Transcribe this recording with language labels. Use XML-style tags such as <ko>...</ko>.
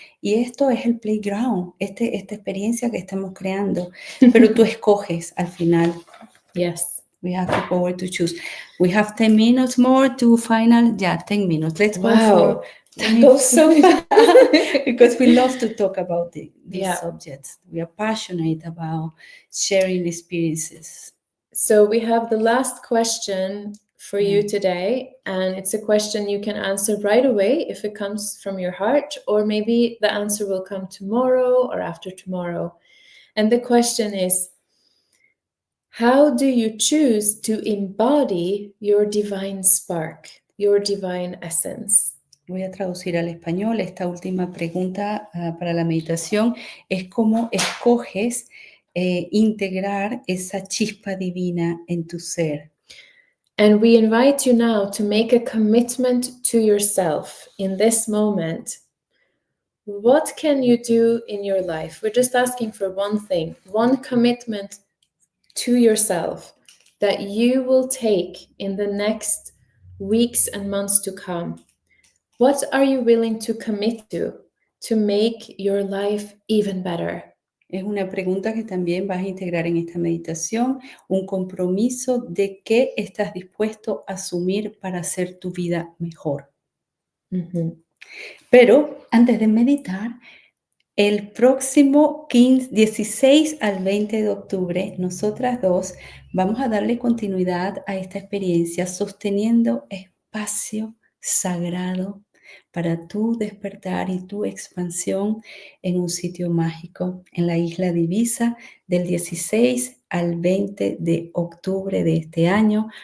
<es>Y esto es el playground, esta experiencia que estamos creando. Pero tú escoges al final.</es> <en>Yes. We have the power to choose. We have 10 minutes more to final. Yeah, 10 minutes. Let's go for... That goes so fast. Because we love to talk about these Yeah. subjects. We are passionate about sharing experiences. So we have the last question for you today, and it's a question you can answer right away if it comes from your heart, or maybe the answer will come tomorrow or after tomorrow. And the question is, how do you choose to embody your divine spark, your divine essence?</en> <es>Voy a traducir al español. Esta última pregunta para la meditación es cómo escoges integrar esa chispa divina en tu ser.</es> <en>And we invite you now to make a commitment to yourself in this moment. What can you do in your life? We're just asking for one thing, one commitment to yourself that you will take in the next weeks and months to come. What are you willing to commit to make your life even better?</en> <es>Es una pregunta que también vas a integrar en esta meditación, un compromiso de qué estás dispuesto a asumir para hacer tu vida mejor. Pero antes de meditar, el próximo 16 al 20 de octubre, nosotras dos vamos a darle continuidad a esta experiencia sosteniendo espacio sagrado para tu despertar y tu expansión en un sitio mágico, en la isla de Ibiza, del 16 al 20 de octubre de este año.</es>